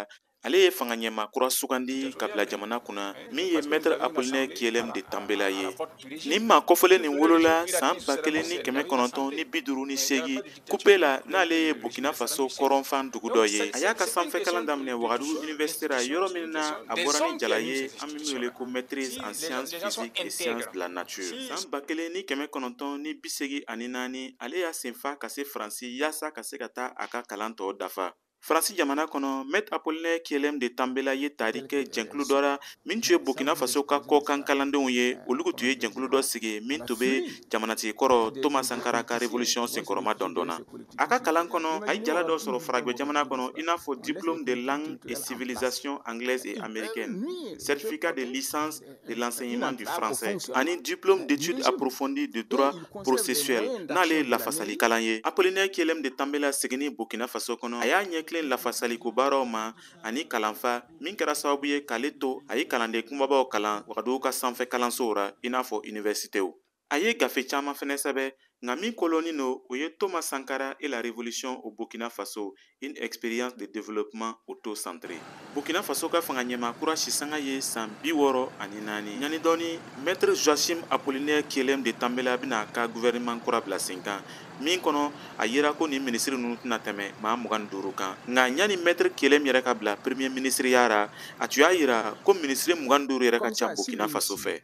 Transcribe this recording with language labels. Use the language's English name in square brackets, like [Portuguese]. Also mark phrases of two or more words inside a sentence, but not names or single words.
[Bambara] Ale ye fanga ɲɛma kura sugandi ka bila jamana kunna min ye Maître Apollinaire Kyelem de Tambela ye. Nin maa kɔfɔlen nin wolola san 1958 kupe la n'ale ye Burkina Faso kɔrɔnfan dugu dɔ ye. A y'a ka sanfɛ kalan daminɛ Wagadugu Université la yɔrɔ min na a bɔra ni jala ye an bɛ min wele ko [French] maîtrise en sciences physiques et sciences de la nature. [Bambara] San 1984 ale y'a senfa ka se Faransi yaasa ka se ka taa a ka kalan tɔ dafa. Faransi jamana kɔnɔ Maître Apollinaire Kyelem de Tambela ye tari kɛ jɛnkulu dɔ la min tun ye Burkina Faso ka kɔkan kalandenw ye. Olu tun ye jɛnkulu dɔ sigi min tun bɛ jamanatigi kɔrɔ Thomas Sankara ka révolution senkɔrɔma dɔndɔnna. A ka kalan kɔnɔ a ye jala dɔ sɔrɔ Faragɛ jamana kɔnɔ i n'a fɔ [French] diplôme de langue et civilisation anglaise et américaine, certificat de licence de l'enseignement du français [Bambara] ani [French] diplôme d'études approfondies de droit processuel [Bambara] n'ale ye lafasali kalan ye. Apollinaire Kyelem de Tambela seginni Burkina Faso kɔnɔ a y'a ɲɛkilen lafasaliko baaraw ma ani kalanfa min kɛra sababu ye k'ale to a ye kalanden kumabaw kalan Wagadugu ka sanfɛ kalansow ra i n'a fɔ universitéw. A ye gafe caman fɛnɛ sɛbɛ nka min kolonin no o ye Thomas Sankara et la révolution au Burkina Faso, une expérience de développement auto-centré. Burkina Faso ka fanga ɲɛma kura sisanga ye san 64. Ɲani dɔɔni Maître Joachim Apollinaire Kyelem de Tambela bɛna ka gouvernement kura bila sen kan min kɔnɔ a yera ko ni ministre ninnu tɛna tɛmɛ maa 25 kan. Nka ɲani Maître Kyelem yɛrɛ ka bila [French] premier ministre [Bambara] yara a tun y'a yira ko ministre 25 yɛrɛ ka ca Burkina Faso fɛ.